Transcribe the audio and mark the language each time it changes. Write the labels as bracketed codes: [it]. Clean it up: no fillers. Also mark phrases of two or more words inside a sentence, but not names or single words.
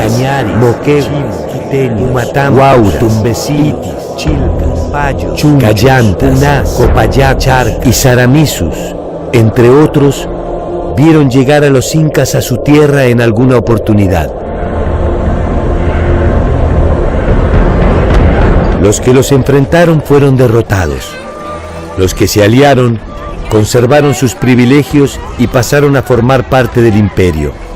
[es] Cañari, Moquegua, Quiteño, Humatán, Huaura, Tumbesitis, Chilcas, Payos, Callantas, Puná, Copayá, Charcas y Saramisus, entre otros, vieron llegar a los incas a su tierra en alguna oportunidad. Los que los enfrentaron fueron derrotados. Los que se aliaron conservaron sus privilegios y pasaron a formar parte del imperio.